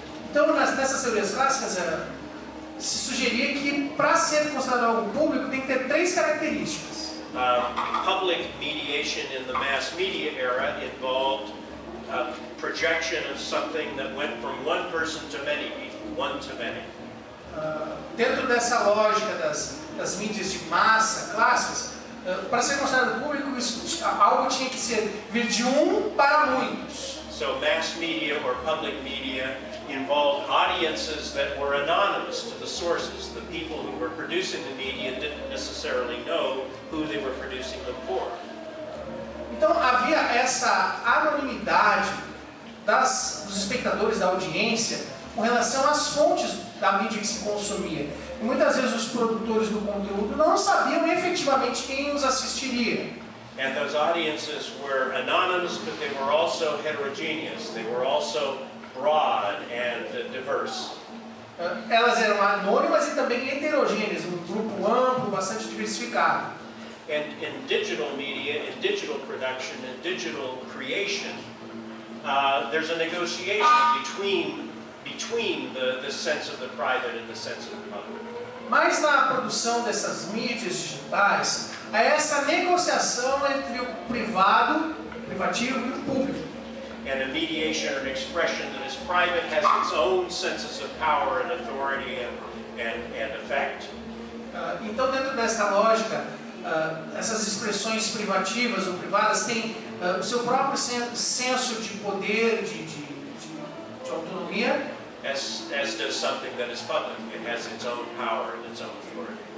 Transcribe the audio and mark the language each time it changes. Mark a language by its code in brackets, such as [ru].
[pt] então nessas teorias clássicas se sugeria que para ser considerado algo público tem que ter três características. [en] Public mediation in the mass media era involved projection of something that went from one person to many people, one to many. [pt] Dentro dessa lógica das mídias de massa clássicas, para ser considerado público, algo tinha que vir de para muitos. [en] So mass media or public media involved audiences that were anonymous to the sources. The people who were producing the media didn't necessarily know who they were producing them for. [pt] Então havia essa anonimidade dos espectadores, da audiência, com relação às fontes da mídia que se consumia. E muitas vezes os produtores do conteúdo não sabiam efetivamente quem os assistiria. [en] And those audiences were anonymous, but they were also heterogeneous. They were also broad and diverse. [pt] Elas eram anônimas e também heterogêneas, um grupo amplo, bastante diversificado. [en] And in digital media, in digital production, in digital creation, there's a negotiation between the sense of the private and the sense of the public. [pt] Mas na produção dessas mídias digitais, há essa negociação entre o privativo e o público. [en] And a mediation or an expression that is private has its own senses of power and authority and effect. [pt] Então, dentro dessa lógica, essas expressões privativas ou privadas têm o seu próprio senso de poder, de autonomia. [en] As does something that is public. It has its own power and its own authority.